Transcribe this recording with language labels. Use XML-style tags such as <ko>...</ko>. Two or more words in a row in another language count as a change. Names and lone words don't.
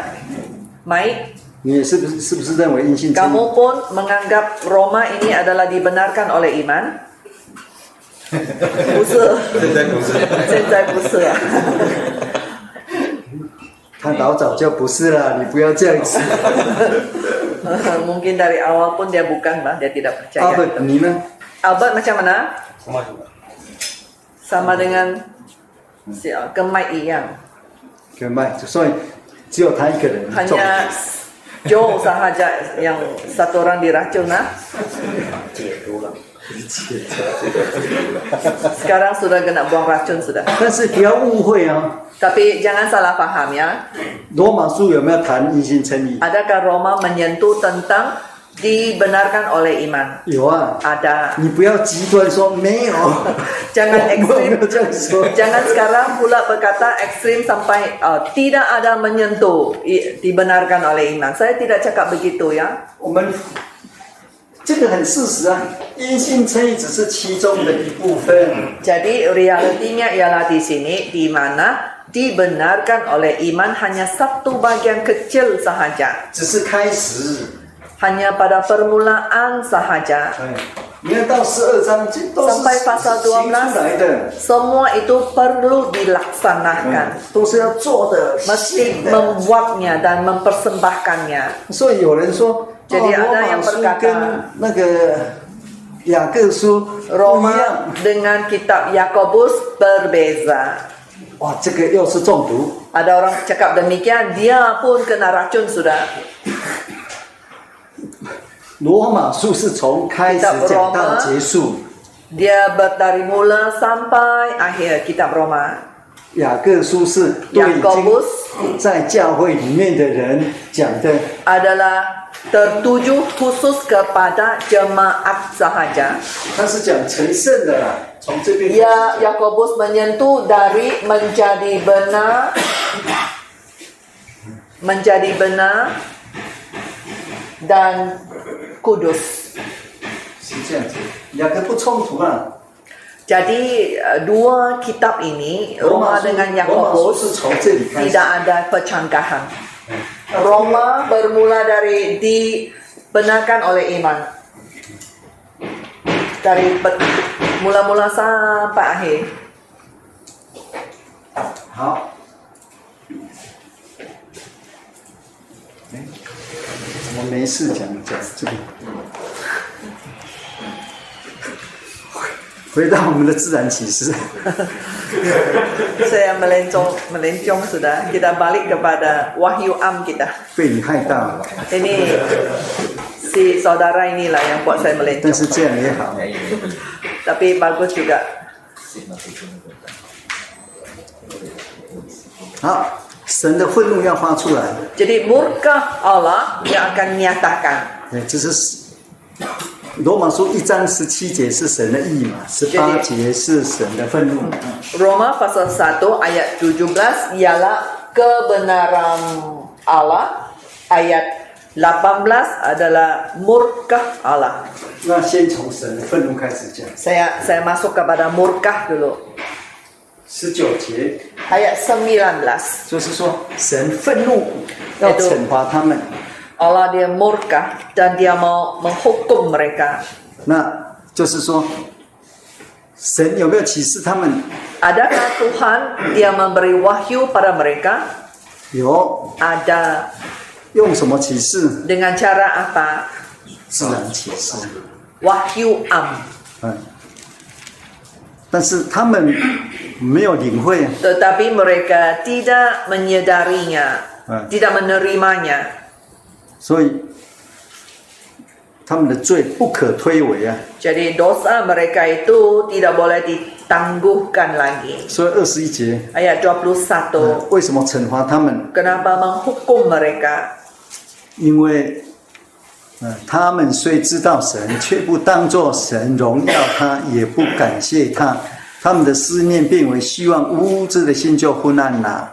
<zh>Mike, 你也是不是认为因信称义？</zh> <ms>kamu pun menganggap Roma ini adalah dibenarkan oleh iman?</ms> <zh>不是，现在不是啊。他老早就不是了，你不要这样子。</zh> <ms>Mungkin dari awal pun dia bukan, bah, dia tidak 阿 percaya.</ms> <zh>本，你呢？</zh> <ms>Albert macam mana? Sama juga. Sama dengan</ms> <zh>跟 Mike 一样，跟麦，所以只有他一个人中。</zh> <ms>hanya Joe sahaja yang satu orang diracun, nah. Sekarang sudah kena buang racun sudah.</ms> <zh>但是不要误会啊，</zh> <ms>Tapi jangan salah paham ya.</ms> <zh>罗马书有没有谈因信称义？</zh> <ms>Adakah Roma menyentuh tentang dibenarkan oleh iman?</ms> <zh>有啊。</zh> <ms>Ada.</ms> <zh>你不要极端说没有，</zh> <ms>Jangan</ms> <zh>我没</zh> <ms>ekstrim.</ms> <zh>有这样说。</zh> <ms>Jangan sekarang pula berkata ekstrim sampai tidak ada menyentuh dibenarkan oleh iman. Saya tidak cakap begitu ya.</ms> <zh>我们这个很事实啊，因信称义只是其中的一部分。</zh> <ms>Jadi realitinya ialah di sini di mana dibenarkan oleh iman hanya satu bagian kecil sahaja.</ms> <zh>只是开始。</zh> <ms>Hanya pada permulaan sahaja.</ms> <zh>哎，你看到12章，这都是</zh> <ms>Sampai pasal</ms> <zh>行出来的，</zh> <ms>Semua itu perlu dilaksanakan.</ms> <zh>都是要做的。</zh> <ms>Mesti membuatnya dan mempersembahkannya.</ms> <zh>所以有人说，</zh> <ms>Jadi</ms> <zh>罗</zh> <ms>ada</ms> <zh>马</zh> <ms>yang</ms> <zh>书</zh> <ms>berkata</ms> <zh>跟那个雅各书不一</zh> <ms>Roma</ms> <zh>样。</zh> <ms>dengan kitab Yakobus berbeza.</ms> <zh>哇，这个又是中毒。</zh> <ms>Ada orang cakap demikian, dia pun kena racun sudah.</ms> <zh>罗马书是从开始讲到结束，</zh> <ms>Dia dari mula sampai akhir kitab Roma.</ms> <zh>雅各书是对已</zh> <ms>Yakobus</ms> <zh>经在教会里面的人讲的。</zh> <ms>adalah tertuju khusus kepada jemaat sahaja.</ms> <zh>他是讲成圣的啦，从这边开始</zh> <ms>Ya, Yakobus menyentuh dari menjadi benar dan kudus.</ms> <zh>是这样子，两个不冲突啊。</zh> <ms>Jadi dua kitab ini Roma dengan</ms> <zh>罗马书是</zh> <ms>Yakobus</ms> <zh>从这里开始。</zh> <ms>tidak ada percanggahan. Roma bermula dari dibenarkan oleh iman. Dari mula-mula sampai akhir.</ms> <zh>好，哎，怎么没事讲这个？回到我们的自然启示，</zh> <ms>Saya melencong sudah. Kita balik kepada wahyu am kita.</ms> <zh>被你害大了，</zh> <ms>Ini si saudara inilah yang buat saya</ms> <zh>但</zh> <ms>melencong.</ms> <zh>是这样也好。</zh> <ms>Tapi bagus juga.</ms> <zh>好，神的愤怒要发出来，</zh> <ms>Jadi murka Allah yang akan nyatakan.</ms> <zh>哎，这是罗马书1章17节是神的义嘛，18节是神的愤怒。</zh> <ms>Roma pasal 1 ayat 17 ialah kebenaran Allah. Ayat 18 adalah murka Allah.</ms> <zh>那先从神的愤怒开始讲。</zh> <ms>Saya masuk kepada murka dulu.</ms> <zh>19 节</zh> <ms>Ayat 19.</ms> <zh>就是说，神愤怒要惩罚他们。</zh> <ms>Allah dia murka dan dia mau menghukum mereka.</ms> <zh>那就是说，神有没有启示他们？</zh> <ms>Adakah Tuhan dia memberi wahyu pada mereka?</ms> <zh>有，</zh> <ms>Ada.</ms> <zh>用什么启示？</zh> <ms>Dengan cara apa?</ms> <zh>自然启示。</zh> <ms>Wahyu am.</ms> <zh>但是他们没有领会，</zh> <ms>Tetapi mereka tidak menyadarinya, tidak menerimanya.</ms> <zh>所以他们的罪不可推诿啊。</zh> <ms>Jadi dosa mereka itu tidak boleh ditangguhkan lagi.</ms> <zh>所以21节，</zh> <ms>Ayat 21.</ms> <zh>为什么惩罚他们？</zh> <ms>Kenapa menghukum mereka?</ms> <zh>因为，他们虽知道神，却不当作神荣耀他，也不感谢他，他们的思念变为希望，无知的心就昏暗了。</zh>